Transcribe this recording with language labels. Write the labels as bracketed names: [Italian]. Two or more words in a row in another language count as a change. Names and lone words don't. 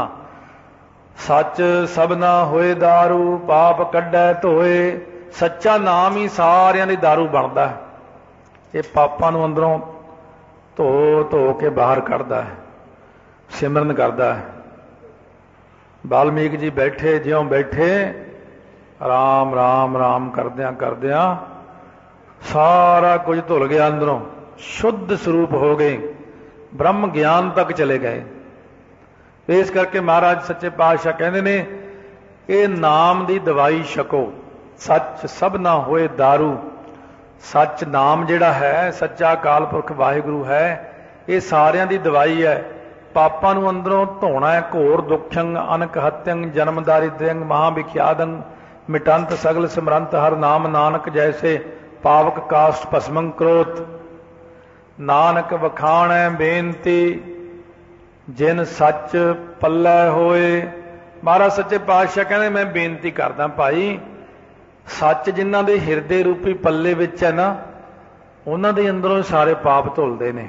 [Punjabi] ਸੱਚ ਸਭਨਾ ਹੋਏ ਦਾਰੂ, ਪਾਪ ਕੱਢੈ ਧੋਏ। ਸੱਚਾ ਨਾਮ ਹੀ ਸਾਰਿਆਂ ਦੀ ਦਾਰੂ ਬਣਦਾ ਹੈ। ਇਹ ਪਾਪਾਂ ਨੂੰ ਅੰਦਰੋਂ ਧੋ ਧੋ ਕੇ ਬਾਹਰ ਕੱਢਦਾ ਹੈ, ਸਿਮਰਨ ਕਰਦਾ ਹੈ। ਵਾਲਮੀਕਿ ਜੀ ਬੈਠੇ ਜਿਉਂ ਬੈਠੇ ਰਾਮ ਰਾਮ ਰਾਮ ਕਰਦਿਆਂ ਕਰਦਿਆਂ ਸਾਰਾ ਕੁਝ ਧੁਲ ਗਿਆ, ਅੰਦਰੋਂ ਸ਼ੁੱਧ ਸਰੂਪ ਹੋ ਗਏ, ਬ੍ਰਹਮ ਗਿਆਨ ਤੱਕ ਚਲੇ ਗਏ। ਇਸ ਕਰਕੇ ਮਹਾਰਾਜ ਸੱਚੇ ਪਾਤਸ਼ਾਹ ਕਹਿੰਦੇ ਨੇ ਇਹ ਨਾਮ ਦੀ ਦਵਾਈ ਛਕੋ। ਸੱਚ ਸਭ ਨਾ ਹੋਏ ਦਾਰੂ। ਸੱਚ ਨਾਮ ਜਿਹੜਾ ਹੈ, ਸੱਚਾ ਅਕਾਲ ਪੁਰਖ ਵਾਹਿਗੁਰੂ ਹੈ, ਇਹ ਸਾਰਿਆਂ ਦੀ ਦਵਾਈ ਹੈ। ਪਾਪਾਂ ਨੂੰ ਅੰਦਰੋਂ ਧੋਣਾ ਹੈ। [Sanskrit] घोर दुखंग अनक हत्यंग जन्म दारिद्र्यंग महाविख्यादंग मिटंत सगल सिमरंत हर नाम नानक जैसे पावक काष्ट भस्मं क्रोध। [Punjabi] ਨਾਨਕ ਵਖਾਣੈ ਬੇਨਤੀ ਜਿਨ ਸੱਚ ਪੱਲੈ ਹੋਏ। ਮਹਾਰਾਜ ਸੱਚੇ ਪਾਤਸ਼ਾਹ ਕਹਿਣ ਮੈਂ ਬੇਨਤੀ ਕਰਦਾ ਭਾਈ, ਸੱਚ ਜਿਨ੍ਹਾਂ ਦੇ ਹਿਰਦੇ ਰੂਪੀ ਪੱਲੇ ਵਿੱਚ ਹੈ ਨਾ, ਉਨ੍ਹਾਂ ਦੇ ਅੰਦਰੋਂ ਸਾਰੇ ਪਾਪ ਧੁਲਦੇ ਨੇ।